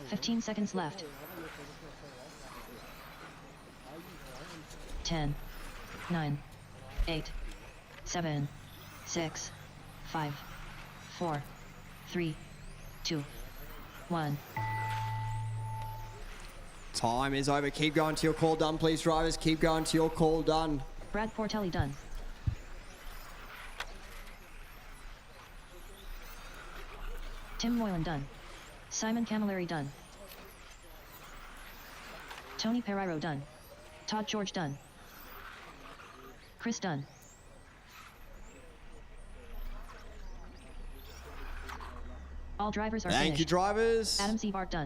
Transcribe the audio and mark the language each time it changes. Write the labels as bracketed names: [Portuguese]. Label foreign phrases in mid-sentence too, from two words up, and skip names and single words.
[English] 15 seconds left. 10, 9, 8, 7, 6, 5, 4, 3, 2, 1. Time is over. Keep going to your call done, please, drivers. Keep going to your call done. Brad Portelli done. Tim Moylan done. Simon Camilleri done. Tony Pereiro done. Todd George done. Chris done. All drivers are Thank finished. you, drivers. Adam Seabart done.